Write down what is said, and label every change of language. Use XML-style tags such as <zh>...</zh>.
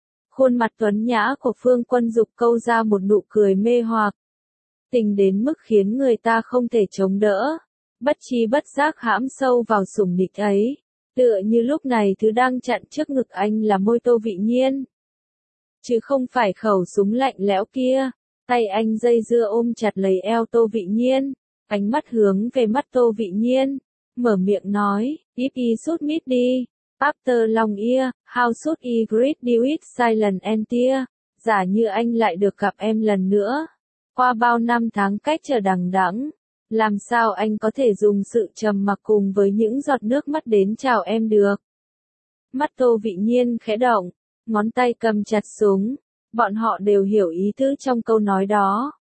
<vi>Khuôn mặt tuấn nhã của Phương Quân Dục câu ra một nụ cười mê hoặc, tình đến mức khiến người ta không thể chống đỡ, bất chi bất giác hãm sâu vào sủng nịch ấy. Tựa như lúc này thứ đang chặn trước ngực anh là môi Tô Vị Nhiên, chứ không phải khẩu súng lạnh lẽo kia. Tay anh dây dưa ôm chặt lấy eo Tô Vị Nhiên, ánh mắt hướng về mắt Tô Vị Nhiên. Mở miệng nói,</vi> <en>if he should meet me, after long year, how should he greet me with silent and tear?</en> <vi>Giả như anh lại được gặp em lần nữa, qua bao năm tháng cách chờ đằng đẵng, làm sao anh có thể dùng sự trầm mặc cùng với những giọt nước mắt đến chào em được. Mắt Tô Vị Nhiên khẽ động, ngón tay cầm chặt súng, bọn họ đều hiểu ý tứ trong câu nói đó.</vi>